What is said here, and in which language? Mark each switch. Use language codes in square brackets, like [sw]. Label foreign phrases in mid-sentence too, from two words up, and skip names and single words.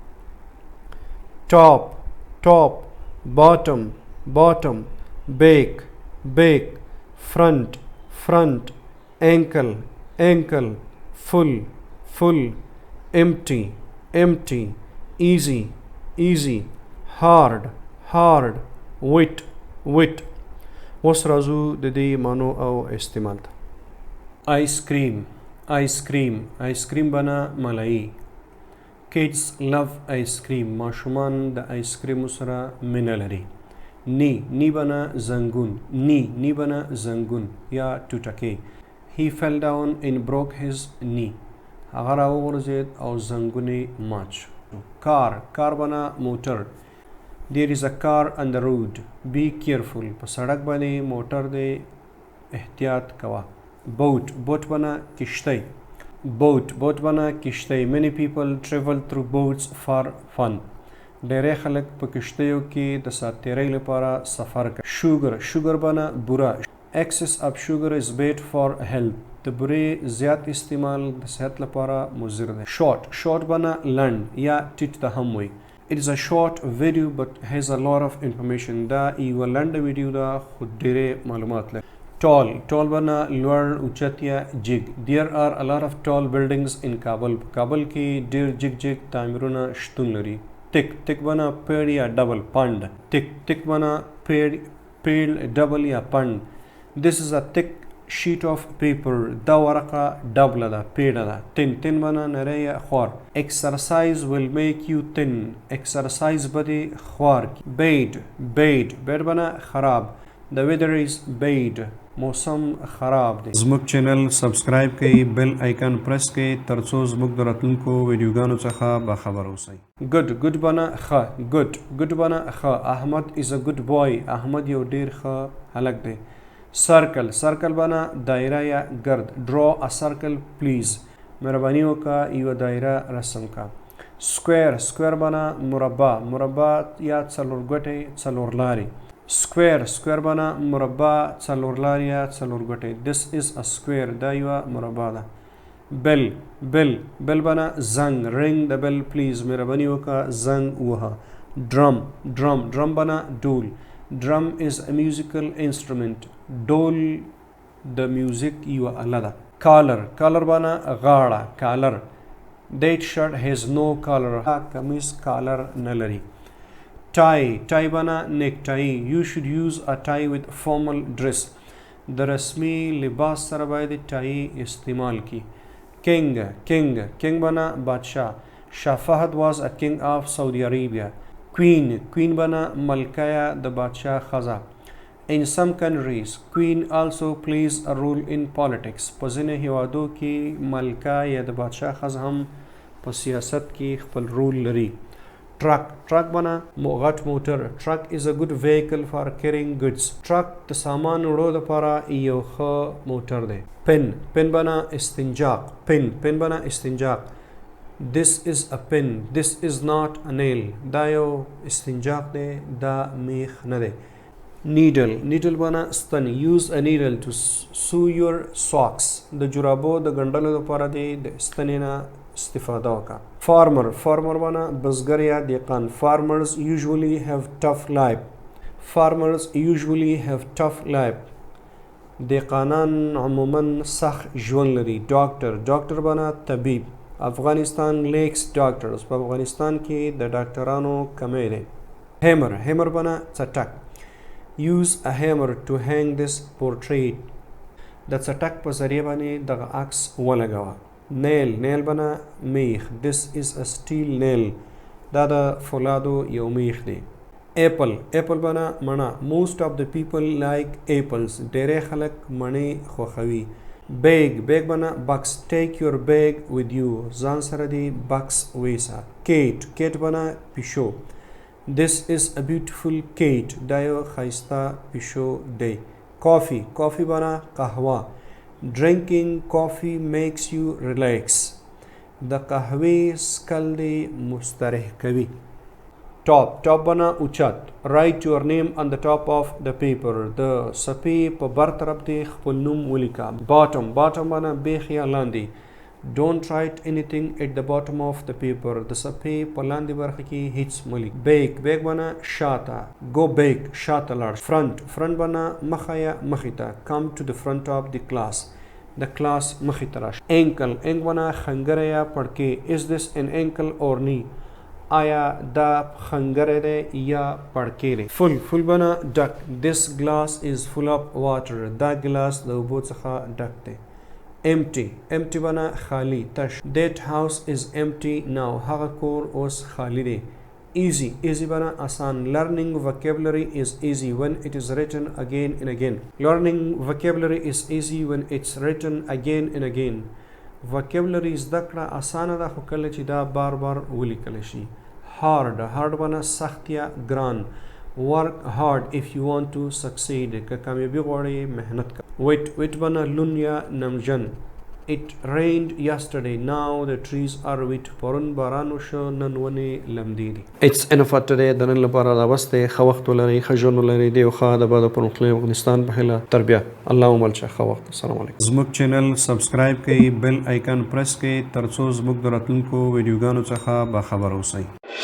[en] top bottom bake front ankle full empty easy hard wit [ps] اوس راځو د دې معنو او استعمال ته. [en] ice cream [ps] بنا ملایی. [en] kids love ice cream. [ps] ماشومان د [en] ice cream [ps] سره مینه لري. نی بنا زنګون یا ټوټکې. [en] He fell down and broke his knee. [ps] هغه راوغورځېد او زنګون یې مات شو. کار بنا موټر. [en] There is a car on the road. Be careful. [ps] په سړک باندې موټر دی، احتیاط کوه. boat بنا کشتی. boat بنا کشتی. [en] Many people travel through boats for fun. [ps] ډیری خلک په کشتیو کې د ساتیرۍ لپاره سفر کوي. sugar بنا بوره. [en] Excess of sugar is bad for health. [ps] د بورې زیات استعمال د صحت لپاره مضر دی. short بنا لنډ یا ټیټ ته هم وي. [en] It is a short video but has a lot of information. [ps] دا یوه لنډه ویډیو ده خو ډیرې معلومات لري. tall بنا لوړ اوچت یا جګ. [en] There are a lot of tall buildings in Kabul. [ps] کابل کې ډیر جګ تعمیرونه شتون لري. thick بنا پیړ یا ډبل پند. thick بنا پیړ ډبل یا پند. [en] This is a thick sheet of paper. [ps] دا ورقه ډبله ده، پیړه ده. thin بنا نری یا خوار. [en] exercise will make you thin. [ps] exercise به دې خوار کی. bad بنا خراب. [en] The weather is bad. [ps] موسم خراب دی. زموږ چینل سبسکرایب کړئ، [en] bell icon [ps] پریس کړئ ترڅو زموږ د راتلونکو ویډیوګانو څخه باخبر اوسئ. good بنا ښه. good بنا ښه. [en] احمد is a good boy. [ps] احمد یو ډیر ښه هلک دی. circle بنا دایره یا گرد. [en] draw a circle please. [ps] مهرباني وکړه یوه دایره رسم کا. square بنا مربع یا څلورګوټی څلورلاري. square بنا مربع څلورلاري یا څلورګوټی. [en] This is a square. [ps] دا یوه مربع ده. bell بنا زنګ. [en] ring the bell please. [ps] مهرباني وکړه زنګ وهه. drum بنا ډول. [en] drum is a musical instrument. [ps] ډول د میوزیک یوه آله ده. collar بنا غاړه. [en] that shirt has no collar. [ps] کمیس کالر نه لري. tie بنا necktie. [en] you should use a tie with formal dress. [ps] د رسمي لباس سره باید ټای استعمال کی. king بنا بادشاه. [en] Shah Fahd was a king of Saudi Arabia. [ps] queen بنا ملکه یا د بادشاه ښځه. [en] In some countries, queen also plays a role in politics. [ps] په ځینې هیوادو کې ملکه یا د بادشاه ښځه هم په سیاست کې خپل رول لري. truck بنا غټ موټر. [en] truck is a good vehicle for carrying goods. [ps] truck د سامان وړو لپاره یو ښه موټر دی. pen بنا استنجاق. pen بنا استنجاق. [en] This is a pen. This is not a nail. [ps] دا یو استنجاق دی، دا میخ نه دی. needle بنا ستن. [en] use a needle to sew your socks. [ps] د جرابو د ګنډلو لپاره د ستنې نه استفاده وکړه. farmer بنا بزګر یا دهقان. [en] farmers usually have tough life. [ps] دهقانان عموما سخت ژوند لري. doctor بنا طبيب. [en] Afghanistan lacks doctors. [ps] په افغانستان کې د ډاکټرانو کمی دی. hammer بنا څټک. [en] use a hammer to hang this portrait. [ps] د څټک په ذریعه باندې دغه عکس ولګوه. nail بنا میخ. [en] this is a steel nail. [ps] دا د فولادو یو میخ دی. apple بنا مڼه. [en] most of the people like apples. [ps] ډېری خلک مڼې خوښوي. bag بنا box. [en] take your bag with you. [ps] ځان سره دی box ویسا. cat بنا پیشو. [en] this is a beautiful cat. [ps] دا یو ښایسته پیشو دی. coffee بنا قهوه. [en] drinking coffee makes you relax. [ps] د قهوې څښل دی مستریح کوي. top بنا اوچت. [en] write your name on the top of the paper. [ps] د صفحې په بر طرف دی خپل نوم ولیکه. bottom بنا بیخ یا لاندې. [en] don't write anything at the bottom of the paper. [ps] د صفحې په لاندې برخه کې هیڅ ملیک. back بنا شاته. [en] go back [ps] شاته لاړ. front بنا مخه یا مخې ته. [en] come to the front of the class. [ps] د کلاس مخې ته راشه. ankle بنا خنګره یا پړکې. [en] is this an ankle or knee. [ps] آیا دا خنګره دی یا پړکې دی. full بنا ډک. [en] this glass is full of water. [ps] دا ګلاس د اوبو څخه ډک دی. empty بنا خالی تش. [en] that house is empty now. [ps] هغه کور اوس خالی دی. easy بنا آسان. [en] learning vocabulary is easy when it is written again and again. learning vocabulary is easy when it's written again and again. [ps] vocabulary زده کړه آسانه ده خو کله چې دا بار ولیکل شي. hard بنا سخت یا ګران. [en] work hard if you want to succeed. [ps] که کامیابی غواړئ محنت کوئ. wet بنا لون یا نمجن. [en] it rained yesterday. now the trees are wet. [ps] پرون باران وشو نن ونې لمدې دي. [en] it's enough for today. [ps] د نن لپاره دا بس دی. ښه وخت ولرئ، ښه ژوند ولرئ. د یو ښه د بعد پرمختللي افغانستان په هیله. تر بیا الله مو مل شه. ښه وخت. السلام علیکم. زموږ چینل سبسکرایب کړئ، [en] bell icon [ps] پریس کړئ ترڅو زموږ د راتلونکو ویډیوګانو څخه باخبر اوسئ.